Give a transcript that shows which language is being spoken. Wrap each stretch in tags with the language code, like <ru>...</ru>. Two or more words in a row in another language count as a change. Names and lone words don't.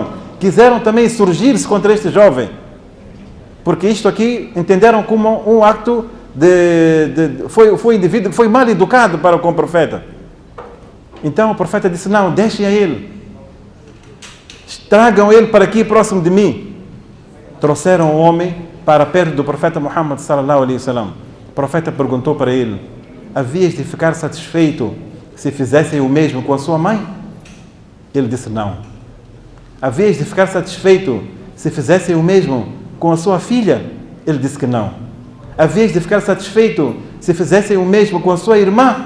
<pt>Quiseram também surgir-se contra este jovem, porque isto aqui entenderam como um acto foi um indivíduo que foi mal educado para com o profeta. Então o profeta disse: não, deixem a ele, tragam ele para aqui próximo de mim. Trouxeram o homem para perto do profeta Muhammad</pt> <ar>صلى الله عليه وسلم.</ar> <pt>O profeta perguntou para ele: havias de ficar satisfeito se fizessem o mesmo com a sua mãe? Ele disse: não. Havias de ficar satisfeito se fizessem o mesmo com a sua filha? Ele disse que não. Havias de ficar satisfeito se fizessem o mesmo com a sua irmã?</pt>